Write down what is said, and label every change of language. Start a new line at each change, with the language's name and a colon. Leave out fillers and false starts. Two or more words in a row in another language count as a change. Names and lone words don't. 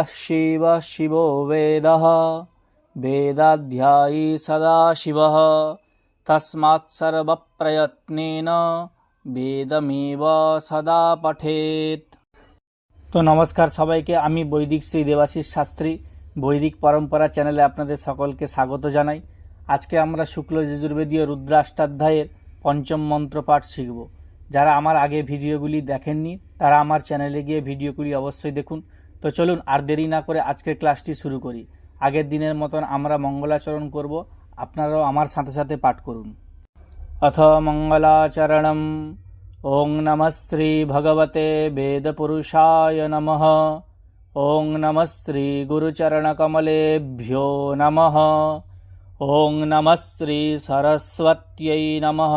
Sanskrit: शिवः शिवो वेदः वेदाध्यायी सदाशिवः तस्मात् सर्वप्रयत्नेन वेदमेव सदा पठेत्।
Bangla: তো নমস্কার সবাইকে, আমি বৈদিক শ্রী দেবাশিস শাস্ত্রী বৈদিক পরম্পরা চ্যানেলে আপনাদের সকলকে স্বাগত জানাই। আজকে আমরা শুক্ল যজুর্বেদীয় রুদ্রাষ্টাধ্যায়ের পঞ্চম মন্ত্র পাঠ শিখব। যারা আমার আগে ভিডিওগুলি দেখেননি তারা আমার চ্যানেলে গিয়ে ভিডিওগুলি অবশ্যই দেখুন। তো চলুন আর দেরি না করে আজকের ক্লাসটি শুরু করি। আগের দিনের মতন আমরা মঙ্গলাচরণ করব, আপনারাও আমার সাথে সাথে পাঠ করুন।
Sanskrit: अथ मंगलाचरणम्। ओं नमः श्री भगवते वेदपुरुषाय नमः। ओं नमः श्री गुरुचरणकमलेभ्यो नमः। ओं नमः श्री सरस्वत्यै नमः।